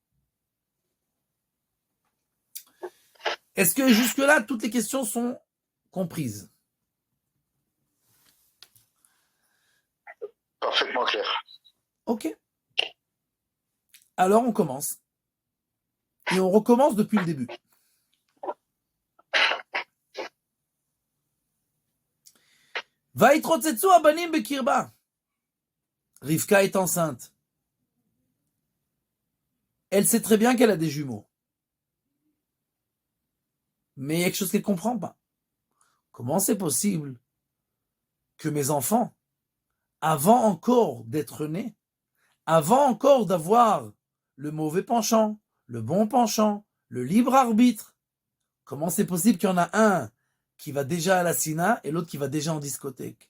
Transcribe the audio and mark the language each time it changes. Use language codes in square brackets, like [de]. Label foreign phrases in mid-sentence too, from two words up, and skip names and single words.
[fr] Est-ce que jusque-là, toutes les questions sont comprises? Parfaitement clair. Ok. Alors on commence. Et on recommence depuis le début. [he] ויתרוצצו הבנים בקרבה. [fr] Rivka est enceinte. Elle sait très bien qu'elle a des jumeaux. Mais il y a quelque chose qu'elle ne comprend pas. Comment c'est possible que mes enfants, avant encore d'être nés, avant encore d'avoir le mauvais penchant, le bon penchant, le libre arbitre, comment c'est possible qu'il y en a un qui va déjà à la Sina et l'autre qui va déjà en discothèque?